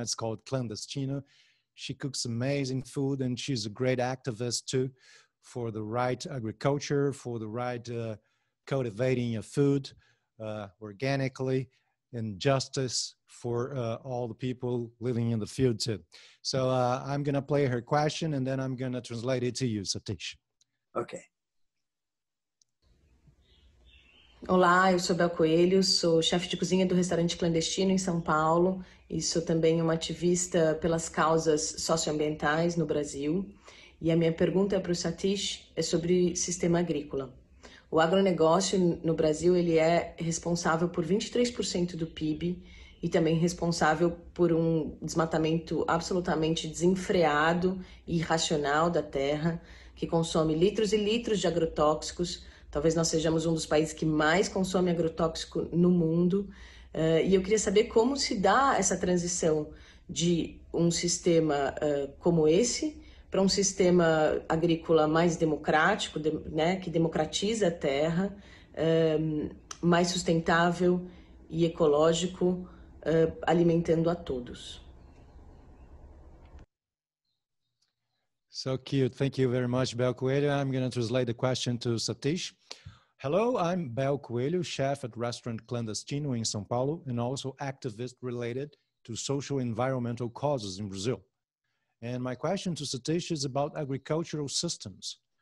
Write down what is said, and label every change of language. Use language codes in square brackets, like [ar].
[en] It's called Clandestino. She cooks amazing food, and she's a great activist too for the right agriculture, for the right cultivating of food organically, and justice for all the people living in the field too. So I'm going to play her question, and then I'm going to translate it to you, Satish. Okay. [pt] Olá, eu sou Bel Coelho, sou chefe de cozinha do restaurante Clandestino em São Paulo e sou também uma ativista pelas causas socioambientais no Brasil. E a minha pergunta para o Satish é sobre sistema agrícola. O agronegócio no Brasil ele é responsável por 23% do PIB e também responsável por um desmatamento absolutamente desenfreado e irracional da terra, que consome litros e litros de agrotóxicos. Talvez nós sejamos um dos países que mais consome agrotóxico no mundo. E eu queria saber como se dá essa transição de um sistema como esse para um sistema agrícola mais democrático, né, que democratiza a terra, mais sustentável e ecológico, alimentando a todos. [en] So cute. Thank you very much, Bel Coelho. I'm going to translate the question to Satish. Hello, I'm Bel Coelho, chef at restaurant Clandestino in São Paulo, and also activist related to social environmental causes in Brazil. And my question to Satish is about agricultural systems.